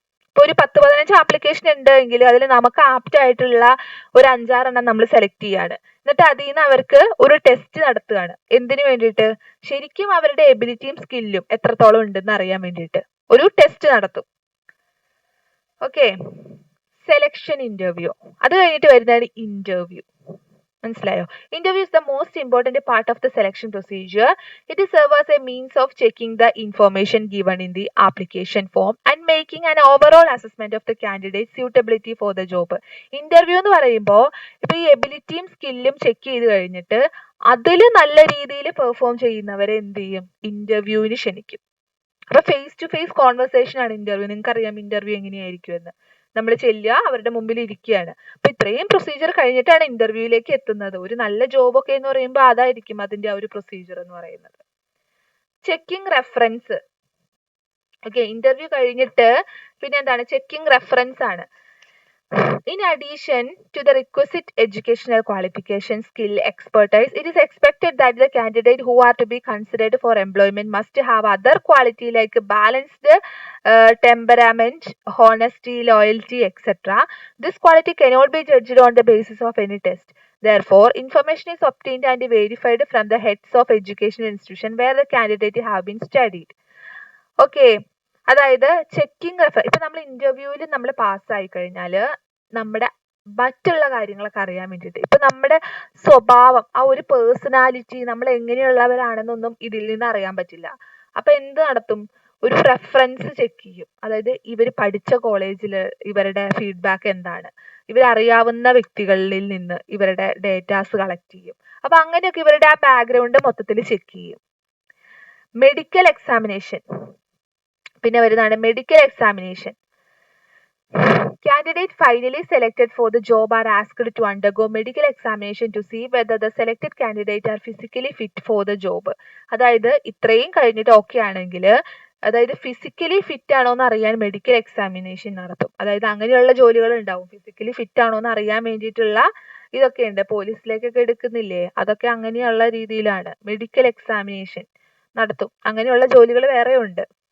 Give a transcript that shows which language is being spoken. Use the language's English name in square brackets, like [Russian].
[Malayalam] ഇപ്പൊ ഒരു 10-15 ആപ്ലിക്കേഷൻ ഉണ്ട് എങ്കിൽ അതിൽ നമുക്ക് ആപ്റ്റ് ആയിട്ടുള്ള ഒരു 5-6 നമ്മൾ സെലക്ട് ചെയ്യാണ്. എന്നിട്ട് അതിൽ നിന്ന് അവർക്ക് ഒരു ടെസ്റ്റ് നടത്തുകയാണ്. എന്തിനു വേണ്ടിയിട്ട്? ശരിക്കും അവരുടെ എബിലിറ്റിയും സ്കില്ലും എത്രത്തോളം ഉണ്ടെന്ന് അറിയാൻ വേണ്ടിയിട്ട് ഒരു ടെസ്റ്റ് നടത്തും. ഓക്കെ. Selection interview. അത് കഴിഞ്ഞിട്ട് വരുന്നതാണ് ഇന്റർവ്യൂ. മനസ്സിലായോ? [English] Interview is the most important part of the selection procedure. It serves as a means of checking the information given in the application form and making an overall assessment of the candidate's suitability for the job. [Malayalam] Interview എന്ന് പറയുമ്പോൾ ഇപ്പൊ ഈ എബിലിറ്റിയും സ്കില്ലും check ചെയ്ത് കഴിഞ്ഞിട്ട് അതിൽ നല്ല രീതിയിൽ perform ചെയ്യുന്നവരെ എന്ത് ചെയ്യും? ഇന്റർവ്യൂവിന് ക്ഷണിക്കും. അപ്പൊ ഫേസ് ടു ഫേസ് കോൺവെർസേഷൻ ആണ് ഇന്റർവ്യൂ. നിങ്ങൾക്കറിയാം ഇന്റർവ്യൂ എങ്ങനെയായിരിക്കും എന്ന്. നമ്മൾ ചെല്ലുക, അവരുടെ മുമ്പിൽ ഇരിക്കുകയാണ്. അപ്പൊ ഇത്രയും പ്രൊസീജിയർ കഴിഞ്ഞിട്ടാണ് ഇന്റർവ്യൂവിലേക്ക് എത്തുന്നത്. ഒരു നല്ല ജോബൊക്കെ എന്ന് പറയുമ്പോൾ അതായിരിക്കും അതിന്റെ ആ ഒരു പ്രൊസീജിയർ എന്ന് പറയുന്നത്. Checking reference. ഓക്കെ. ഇന്റർവ്യൂ കഴിഞ്ഞിട്ട് പിന്നെ എന്താണ്? ചെക്കിംഗ് റെഫറൻസ് ആണ്. [English] In addition to the requisite educational qualification, skill, expertise, it is expected that the candidate who are to be considered for employment must have other quality like balanced temperament, honesty, loyalty, etc. This quality cannot be judged on the basis of any test. Therefore, information is obtained and verified from the heads of educational institution where the candidate have been studied. Okay. [Malayalam] അതായത് checking ഇപ്പൊ നമ്മൾ ഇന്റർവ്യൂവിൽ നമ്മൾ പാസ്സായി കഴിഞ്ഞാൽ നമ്മുടെ മറ്റുള്ള കാര്യങ്ങളൊക്കെ അറിയാൻ വേണ്ടിയിട്ട്, ഇപ്പൊ നമ്മുടെ സ്വഭാവം, ആ ഒരു പേഴ്സണാലിറ്റി, നമ്മൾ എങ്ങനെയുള്ളവരാണെന്നൊന്നും ഇതിൽ നിന്ന് അറിയാൻ പറ്റില്ല. അപ്പൊ എന്ത് നടത്തും? ഒരു റെഫറൻസ് ചെക്ക് ചെയ്യും. അതായത് ഇവർ പഠിച്ച കോളേജിൽ ഇവരുടെ ഫീഡ്ബാക്ക് എന്താണ്, ഇവരറിയാവുന്ന വ്യക്തികളിൽ നിന്ന് ഇവരുടെ ഡേറ്റാസ് കളക്ട് ചെയ്യും. അപ്പൊ അങ്ങനെയൊക്കെ ഇവരുടെ ആ ബാക്ക്ഗ്രൗണ്ട് മൊത്തത്തിൽ ചെക്ക് ചെയ്യും. Medical examination. പിന്നെ വരുന്നതാണ് medical examination. [English] Candidates finally selected for the job are asked to undergo medical examination to see whether the selected candidate are physically fit for the job. [Malayalam] അതായത് ഇത്രയും കഴിഞ്ഞിട്ട് ഓക്കെ ആണെങ്കിൽ, അതായത് physically fit ആണോ എന്ന് അറിയാൻ മെഡിക്കൽ എക്സാമിനേഷൻ നടത്തും. അതായത് അങ്ങനെയുള്ള ജോലികൾ ഉണ്ടാവും, ഫിസിക്കലി ഫിറ്റ് ആണോ എന്ന് അറിയാൻ വേണ്ടിയിട്ടുള്ള ഇതൊക്കെ ഉണ്ട്. പോലീസിലേക്കൊക്കെ എടുക്കുന്നില്ലേ, അതൊക്കെ അങ്ങനെയുള്ള രീതിയിലാണ് മെഡിക്കൽ എക്സാമിനേഷൻ നടത്തും. അങ്ങനെയുള്ള ജോലികൾ വേറെ ഉണ്ട്.